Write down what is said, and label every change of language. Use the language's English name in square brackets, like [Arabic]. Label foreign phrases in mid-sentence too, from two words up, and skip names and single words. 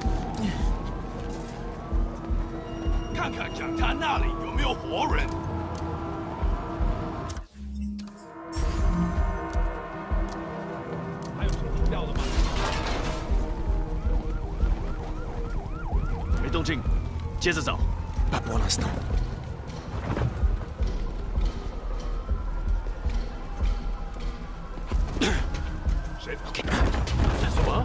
[Chinese] 看看讲台那里有没有活人。还有谁听到了吗？没动静，接着找。 [French] Pas pour l'instant. [Chinese] OK。这是什么？